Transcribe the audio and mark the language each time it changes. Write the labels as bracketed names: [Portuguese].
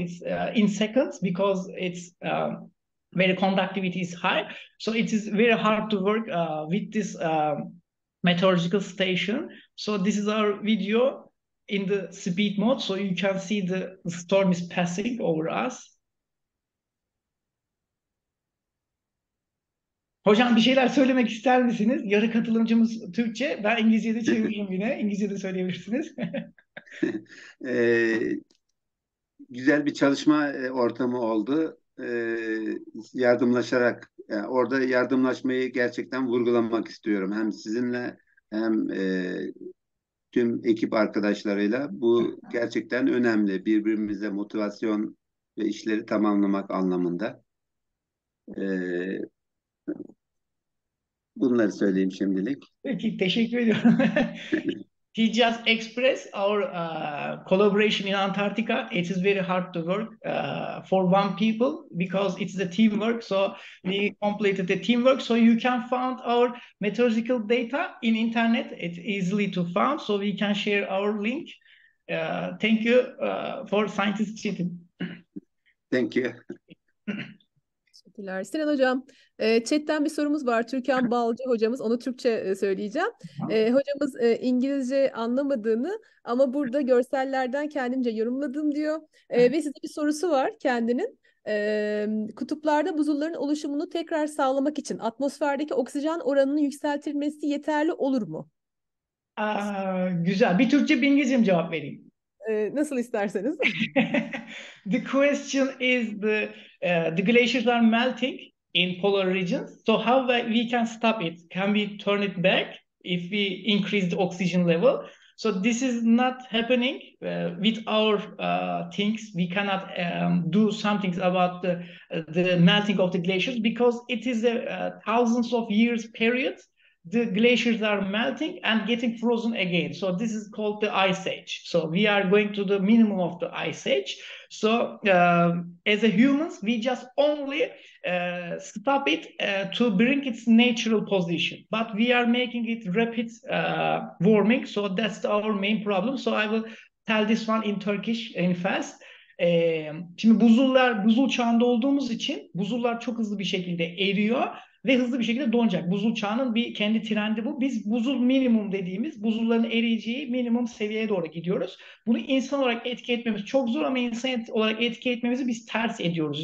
[English] It's in seconds, because it's very conductivity is high. So it is very hard to work with this meteorological station. So this is our video in the speed mode. So you can see the storm is passing over us. [Turkish] Hocam bir şeyler söylemek ister misiniz? Yarı katılımcımız Türkçe. Ben İngilizce'de çevireyim yine. İngilizce'de söyleyebilirsiniz. Güzel bir çalışma ortamı oldu. Yardımlaşarak, yani orada yardımlaşmayı gerçekten vurgulamak istiyorum. Hem sizinle hem tüm ekip arkadaşlarıyla. Bu gerçekten önemli. Birbirimize motivasyon ve işleri tamamlamak anlamında. Bunları söyleyeyim şimdilik. Peki, teşekkür ediyorum. [English] He just expressed our collaboration in Antarctica. It is very hard to work for one people, because it's the teamwork. So we completed the teamwork. So you can find our meteorological data in internet. It's easily to find. So we can share our link. Thank you for scientist Çetin. Thank you. [Turkish] Teşekkürler. Sinan hocam, chatten bir sorumuz var. Türkan Balcı hocamız, onu Türkçe söyleyeceğim. Hocamız İngilizce anlamadığını ama burada görsellerden kendimce yorumladım diyor. Ve size bir sorusu var kendinin. Kutuplarda buzulların oluşumunu tekrar sağlamak için atmosferdeki oksijen oranının yükseltilmesi yeterli olur mu? Güzel. Bir Türkçe bir İngilizce mi cevap vereyim? Nasıl isterseniz. [English] The question is the glaciers are melting in polar regions. So how we can stop it? Can we turn it back if we increase the oxygen level? So this is not happening with our things. We cannot do something about the melting of the glaciers because it is a thousands of years period. The glaciers are melting and getting frozen again. So this is called the ice age. So we are going to the minimum of the ice age. So as a humans, we just only stop it to bring its natural position. But we are making it rapid warming. So that's our main problem. So I will tell this one in Turkish in fast. [Turkish] Şimdi buzul çağında olduğumuz için buzullar çok hızlı bir şekilde eriyor ve hızlı bir şekilde donacak. Buzul çağının bir kendi trendi bu. Biz buzul minimum dediğimiz buzulların eriyeceği minimum seviyeye doğru gidiyoruz. Bunu insan olarak etki etmemiz çok zor ama insan olarak etki etmemizi biz ters ediyoruz.